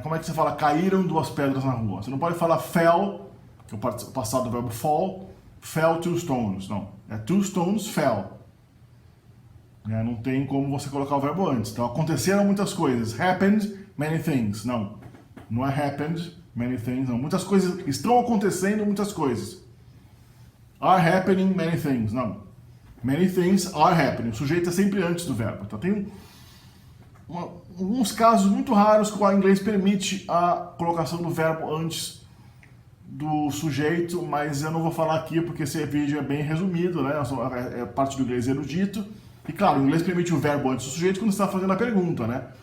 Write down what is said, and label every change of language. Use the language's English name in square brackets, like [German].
[Portuguese] Como é que você fala caíram 2 pedras na rua? Você não pode falar fell, que é o passado do verbo fall, [English] fell 2 stones, [Portuguese] não. É [English] 2 stones fell. [Portuguese] Não tem como você colocar o verbo antes. Então, aconteceram muitas coisas. [English] Happened many things. [Portuguese] Não. Não é [English] happened many things. [Portuguese] Não. Muitas coisas. Estão acontecendo muitas coisas. [English] Are happening many things. [Portuguese] Não. [English] Many things are happening. [Portuguese] O sujeito é sempre antes do verbo. Então, tem alguns casos muito raros que o inglês permite a colocação do verbo antes do sujeito, mas eu não vou falar aqui porque esse vídeo é bem resumido, né? É parte do inglês erudito. E claro, o inglês permite o verbo antes do sujeito quando você está fazendo a pergunta, né?